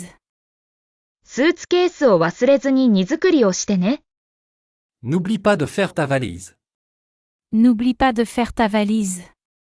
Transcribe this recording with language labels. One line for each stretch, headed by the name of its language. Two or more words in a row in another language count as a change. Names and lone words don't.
Japanese: スーツケースを忘れずに荷造りをしてね。
French: N'oublie pas de faire ta valise. N'oublie pas de faire ta valise.